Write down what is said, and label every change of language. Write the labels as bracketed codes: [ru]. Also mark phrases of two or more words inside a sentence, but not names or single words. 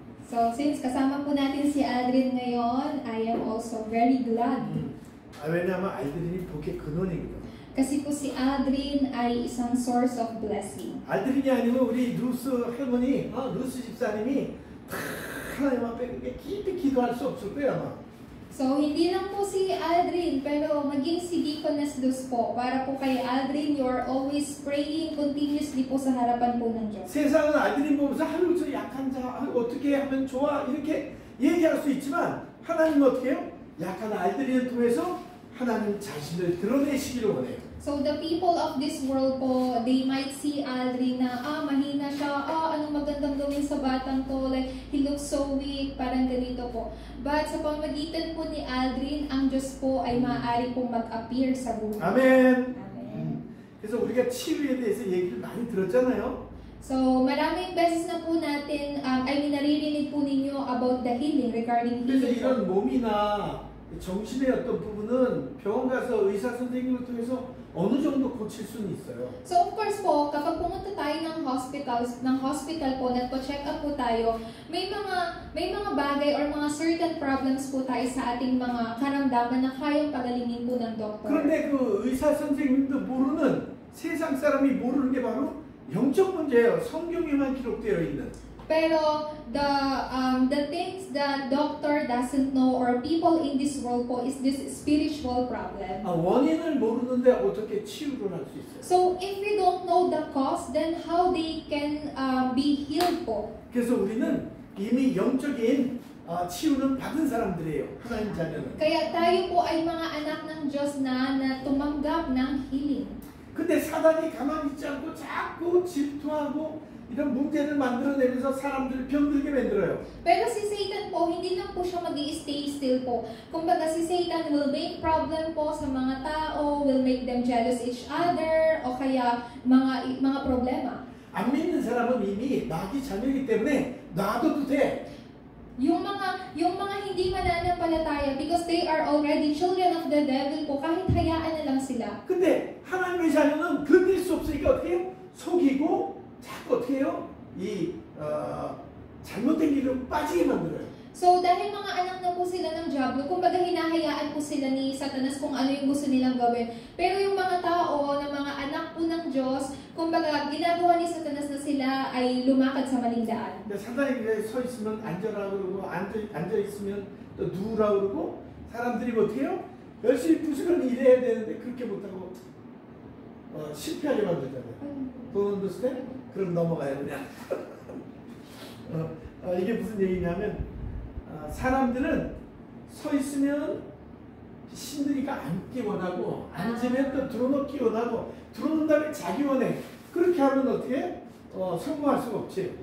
[tl] So, since kasama po natin si Aldrin ngayon, [en] I am also very glad. [ko] 왜냐하면 알드린이 복의 근원이거든. [tl] Kasi po si Aldrin ay isang [en] source of blessing. [ko] 알드린이 아니면 우리 루스 할머니, 루스 집사님이 다 하나님 앞에 깊이 기도할 수 없을 거야 아마. [tl] So, hindi lang po si Aldrin, pero maging si Deaconess Luz po. Para po kay Aldrin, [en] you are always praying continuously [tl] po sa harapan po ng Diyos. [ko] 세상은 알드린 보면서 아유 저 약한 자 어떻게 하면 좋아 이렇게 얘기할 수 있지만 하나님은 어떻게 해요? 약한 알드린을 통해서 하나님 자신을 드러내시기를 원해요. [en] So the people of this world po, they might see Aldrin [tl] na, mahina siya, anong magandang gawin sa batang to, [en] like, he looks so weak, [tl] parang ganito po. But sa pamagitan po ni Aldrin, ang Diyos po ay maaari pong mag-appear sa buhay. [ko] 아멘. [tl] Amen. [ko] 그래서 우리가 치유에 대해서 얘기를 많이 들었잖아요. [tl] So maraming beses na po natin, naririnig po ninyo [en] about the healing, regarding [ko] 그래서 [tl] healing. [ko] 이런 몸이나 정신의 어떤 부분은 병원 가서 의사 선생님을 통해서 어느 정도 고칠 수는 있어요. [en] So of course [tl] po, kapag pumunta tayo ng hospital po, nagpo-check up po tayo, may mga bagay or mga certain problems po tayo sa ating mga karamdaman na kayang pagalingin po ng doktor. [ko] 그런데 그 의사 선생님도 모르는 세상 사람이 모르는 게 바로 영적 문제예요. 성경에만 기록되어 있는. [en] Pero the things that doctor doesn't know or people in this world po is this spiritual problem. [ko] 원인을 모르는데 어떻게 치유를 할 수 있어요? [en] So if we don't know the cause, then how they can be healed po? [ko] 그래서 우리는 이미 영적인 치유는 받은 사람들이에요. 하나님 자녀는. [tl] Kaya tayo po ay mga anak ng Diyos na tumanggap ng healing. [ko] 근데 사단이 가만히 있지 않고 자꾸 질투하고 이런 문제를 만들어내면서 사람들을 병들게 만들어요. [tl] Pero si Satan po, hindi lang po siya mag-i-stay still po. Kumbaga si Satan [en] will make problem [tl] po sa mga tao, [en] will make them jealous each other, [tl] o kaya mga problema. [ko] 안 믿는 사람은 이미 마귀 자녀이기 때문에 놔둬도 돼. [tl] Yung mga hindi mananampalataya, [en] because they are already children of the devil po, [tl] kahit hayaan na lang sila. [ko] 근데 하나님의 자녀는 견딜 수 없으니까 어떻게 해요? 속이고 자꾸 어떻게 해요? 잘못된 길로 빠지게 만들어요. So dahil mga anak na po sila ng Diablo, kumbaga hinahayaan po sila ni Satanas kung ano yung gusto nilang gawin. Pero yung mga tao na mga anak po ng Diyos, kumbaga ginagawa ni Satanas na sila ay lumakad sa maling daan. 사단이 서 있으면 앉아라 그러고 앉아 있으면 또 누우라 그러고 사람들이 어떻게 해요? 열심히 부지런히 일해야 되는데 그렇게 못하고 실패하게 만들잖아요. [en] Don't understand? [ko] 그럼 넘어가요 그냥. 이게 무슨 얘기냐면 사람들은 서 있으면 신들이가 앉기 원하고 앉으면 또 들어놓기 원하고 들어놓은 다음에 자기 원해. 그렇게 하면 어떻게 성공할 수가 없지.